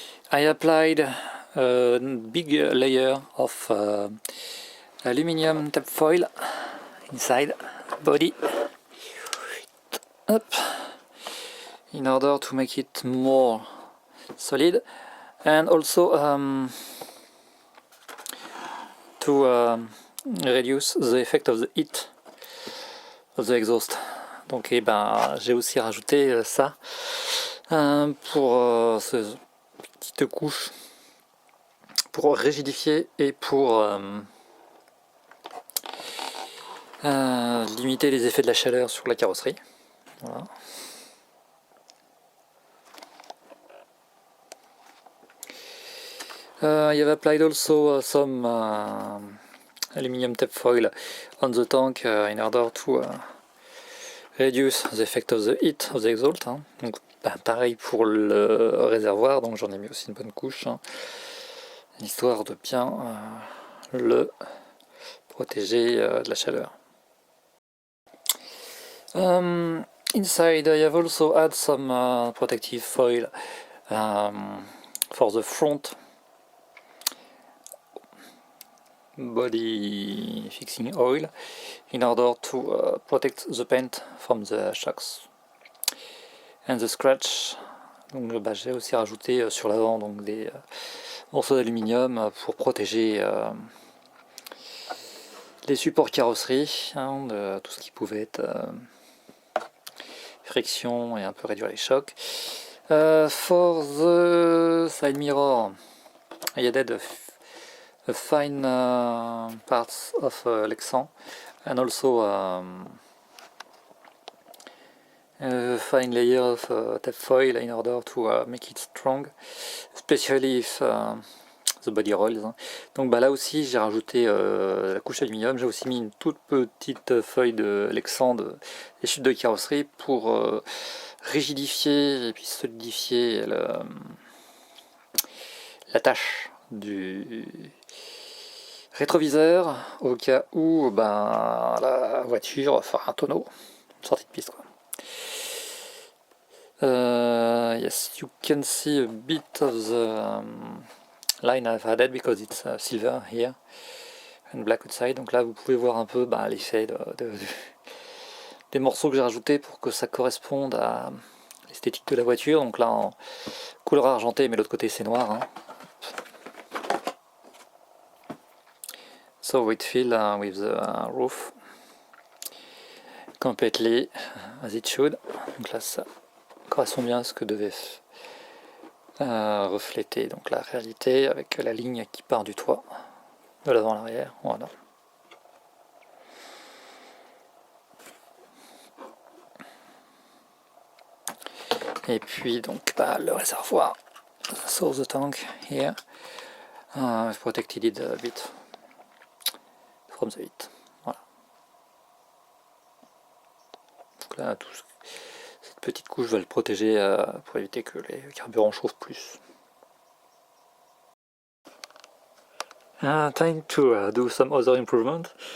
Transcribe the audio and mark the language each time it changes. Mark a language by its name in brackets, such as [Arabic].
[English] I applied a big layer of aluminium tape foil inside body, up, in order to make it more solid, and also to reduce the effect of the heat of the exhaust. [French] Donc j'ai aussi rajouté ça pour cette petite couche pour rigidifier et pour limiter les effets de la chaleur sur la carrosserie. Voilà. [English] I have applied also some aluminium tape foil on the tank in order to reduce the effect of the heat of the exhaust. Hein. [French] Donc pareil pour le réservoir, donc j'en ai mis aussi une bonne couche, hein, histoire de bien le protéger de la chaleur. [English] Inside I have also added some protective foil for the front body fixing oil in order to protect the paint from the shocks and the scratch. [French] Donc j'ai aussi rajouté sur l'avant donc des morceaux d'aluminium pour protéger les supports carrosserie, hein, de tout ce qui pouvait être friction et un peu réduire les chocs. [English] For the side mirror, I added a fine parts of Lexan and also a fine layer of tape foil in order to make it strong, especially if the body rolls. Hein. [French] Donc là aussi j'ai rajouté la couche aluminium, j'ai aussi mis une toute petite feuille de Lexan des chutes de carrosserie pour rigidifier et puis solidifier la tâche du rétroviseur au cas où la voiture fera un tonneau, une sortie de piste quoi. [English] Yes, you can see a bit of the line I've added because it's silver here and black outside. [French] Donc là vous pouvez voir un peu l'effet des morceaux que j'ai rajoutés pour que ça corresponde à l'esthétique de la voiture. Donc là en couleur argentée, mais l'autre côté c'est noir. Hein. [English] So it fills with the roof completely as it should. [French] Donc là ça correspond bien à ce que devait refléter donc la réalité avec la ligne qui part du toit de l'avant à l'arrière. Voilà. Et puis donc le réservoir, [English] so the tank here, I've protected it a bit from the heat. Voilà. [French] Donc là cette petite couche va le protéger pour éviter que les carburants chauffent plus. [English] Time to do some other improvement.